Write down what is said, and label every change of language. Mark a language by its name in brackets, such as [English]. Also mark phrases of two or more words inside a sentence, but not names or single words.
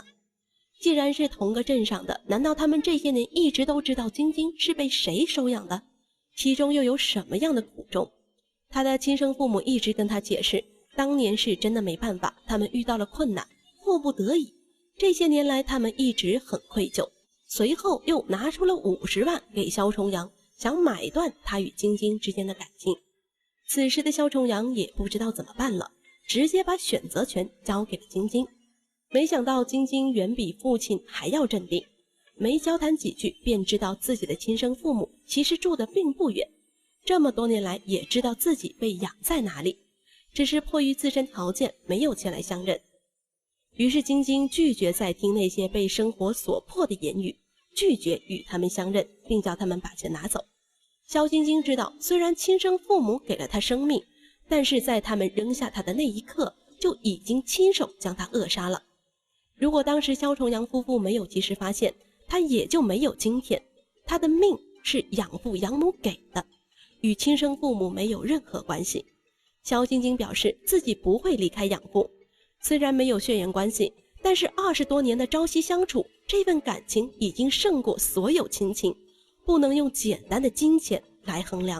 [Chinese] 既然是同個鎮上的，難道他們這些年一直都知道晶晶是被誰收養的？其中又有什麼樣的苦衷？他的親生父母一直跟他解釋，當年是真的沒辦法，他們遇到了困難，迫不得已。這些年來他們一直很愧疚，隨後又拿出了50萬給蕭重陽，想買斷他與晶晶之間的感情。此時的蕭重陽也不知道怎麼辦了，直接把選擇權交給了晶晶。沒想到晶晶遠比父親還要鎮定，沒交談幾句便知道自己的親生父母其實住得並不遠，這麼多年來也知道自己被養在哪裡，只是迫於自身條件沒有前來相認。於是晶晶拒絕再聽那些被生活所迫的言語，拒絕與他們相認，並叫他們把錢拿走。蕭晶晶知道，雖然親生父母給了她生命，但是在他們扔下她的那一刻，就已經親手將她扼殺了。如果當時蕭重陽夫婦沒有及時發現，她也就沒有今天。她的命是養父養母給的，與親生父母沒有任何關係。蕭晶晶表示自己不會離開養父，雖然沒有血緣關係，但是20多年的朝夕相處，這份感情已經勝過所有親情，不能用簡單的金錢來衡量。